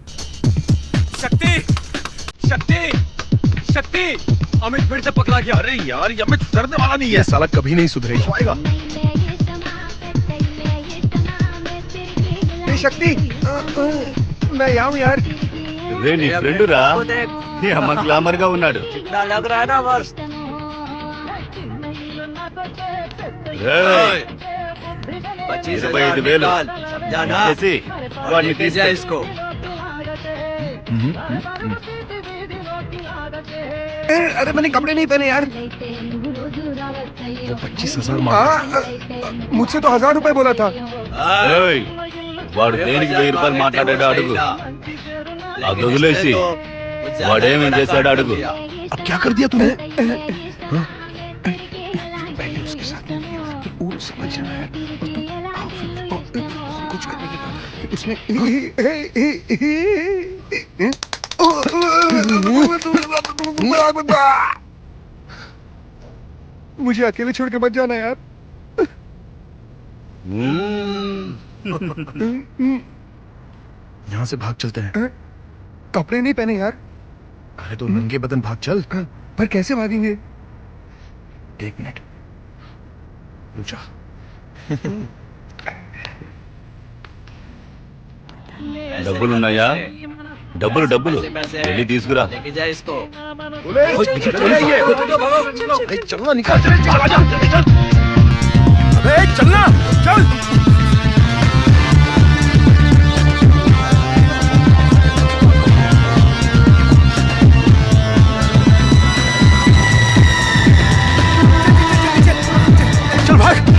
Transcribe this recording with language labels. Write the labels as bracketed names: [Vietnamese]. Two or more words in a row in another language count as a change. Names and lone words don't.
[Hindi] शक्ति, अमित फिर से पकड़ा गया। अरे यार, ये अमित सुधरने वाला नहीं है। साला कभी नहीं सुधरेगा। शक्ति, मैं यहाँ हूँ यार। [Telugu] రే నీ ఫ్రెండ్ రా, అమ్మ గ్లామర్ గా ఉన్నాడు। [Hindi] लग रहा है ना बस। [Telugu] 25,000 చేసి వాడిని తీసేయ్ [Hindi] इसको। अरे मैंने कपड़े नहीं पहने यार। वो 25,000 मुझसे तो 1,000 रुपए बोला था। [Telugu] వాడు దేనికి 1000 రూపాయలు మాట్లాడాడు అడుగు। అది వదిలేసి వాడేమేం చేశాడు అడుగు। [Hindi] अब क्या कर दिया तूने? पहले उसके साथ वो समझ रहा है, कुछ करने के बाद इसमें मुझे अकेले छोड़ के मत जाना यार। यहाँ से भाग चलते हैं। कपड़े नहीं पहने यार। अरे तो नंगे बदन भाग चल। पर कैसे भागेंगे? 1 मिनट रुक जा। [Telugu] డబ్బులున్నాయా? డబ్బులు వెళ్ళి తీసుకురా. [Hindi] चलना निकाल। अबे चलना चल। चल भाग।